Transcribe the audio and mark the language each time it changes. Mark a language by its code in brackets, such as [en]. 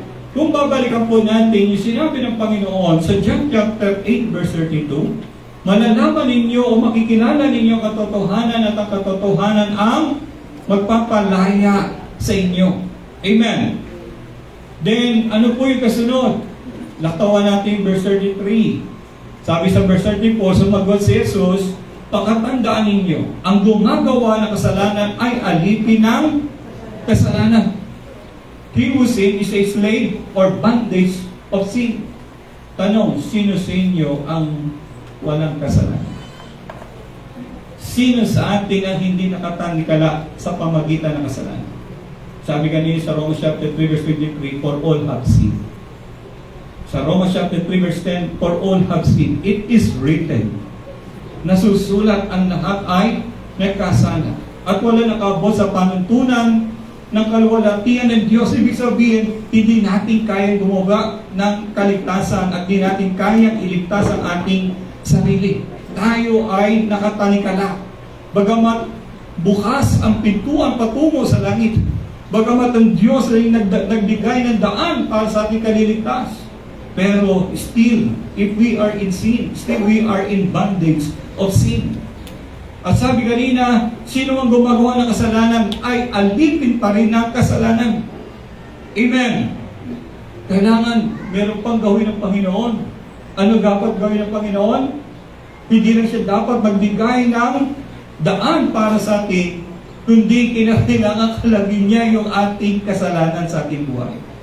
[tl] Kung babalikan po natin yung sinabi ng Panginoon sa John chapter 8 verse 32, malalaman ninyo o makikilala ninyo ang katotohanan at ang katotohanan ang magpapalaya sa inyo. Amen. Then, ano po yung kasunod? Laktawan natin verse 33. Sabi sa verse 34, sumagot si Jesus, pakatandaan ninyo, ang gumagawa ng kasalanan ay alipin ng kasalanan. [en] He who sin is a slave or bondage of sin. [tl] Tanong, sino sa inyo ang walang kasalanan? Sino sa atin ang hindi nakatanikala sa pamagitan ng kasalanan? Sabi kanina sa Romans chapter 3 verse 23, [en] for all have sinned. [tl] Sa Romans chapter 3 verse 10, [en] for all have sinned. It is written. [tl] Nasusulat ang lahat ay nagkasala. At wala nakaabot sa panuntunan ng kaluwalhatian ng Diyos. Ibig sabihin, hindi natin kayang gumawa ng kaligtasan at hindi natin kayang iligtas ang ating sarili. Tayo ay nakatanikala. Bagamat bukas ang pintuan patungo sa langit. Bagamat ang Diyos ay nagbigay ng daan para sa ating kaliligtas. [en] Pero still, if we are in sin, still we are in bondage of sin. [tl] At sabi kanina, sino ang gumagawa ng kasalanan ay alipin pa rin ng kasalanan. Amen. Kailangan meron pang gawin ng Panginoon. Ano dapat gawin ng Panginoon? Hindi lang siya dapat magbigay ng daan para sa atin, kundi kinakailangan kalagin niya yung ating kasalanan sa ating buhay.